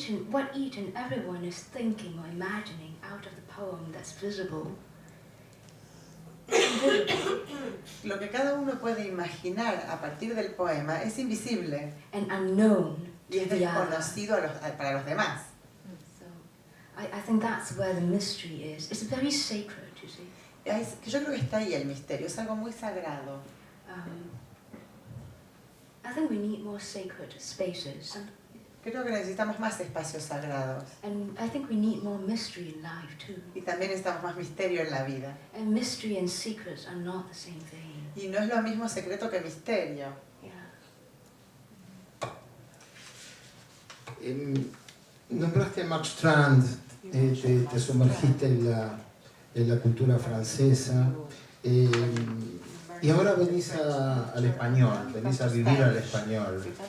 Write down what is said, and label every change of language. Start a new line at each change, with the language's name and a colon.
English: What each and everyone is thinking or imagining out of the poem that's visible.
Spanish: Lo que cada uno puede imaginar a partir del poema es invisible
English: And unknown
Spanish: y
English: to
Spanish: es
English: the other.
Spanish: desconocido para los demás.
English: So I think that's where the mystery is. It's very sacred, you see.
Spanish: Que yo creo que está ahí el misterio, es algo muy sagrado.
English: I think we need more sacred spaces.
Spanish: Creo que necesitamos más espacios sagrados
English: And I think we need more mystery in life too.
Spanish: y también necesitamos más misterio en la vida.
English: And mystery and secrets are not the same thing.
Spanish: Y no es lo mismo secreto que misterio.
English: Yeah.
Spanish: Nombraste a Mark Strand, te sumergiste en la cultura francesa y ahora venís al español, venís a vivir al español.